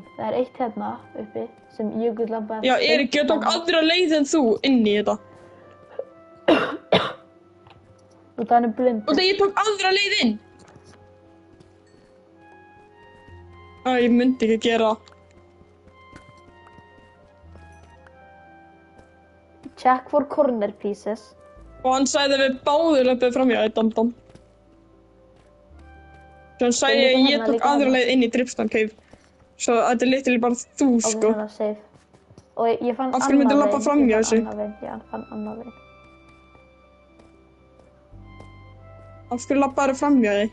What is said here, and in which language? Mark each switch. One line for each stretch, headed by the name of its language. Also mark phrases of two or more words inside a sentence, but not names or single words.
Icelandic: Það er eitt hérna uppi sem Jökull labbaði. Já, Erik, ég tók aðra leið en þú inn í þetta. Og það er blind. Og þegar ég tók aðra leið inn. Ég myndi ekki gera.
English: Check for corner pieces.
Icelandic: Og hann sagði að við báðir löpum framhjá þér, dam. Svo hann sagði að ég tók aðra leið inn í Dripstone Cave. Svo þetta er literally bara þú, sko. Ok, það er safe. Og ég fann Af hverju myndir labba framhjá þessu? Ég fann annað veginn. Af hverju labbaðu framhjá þig?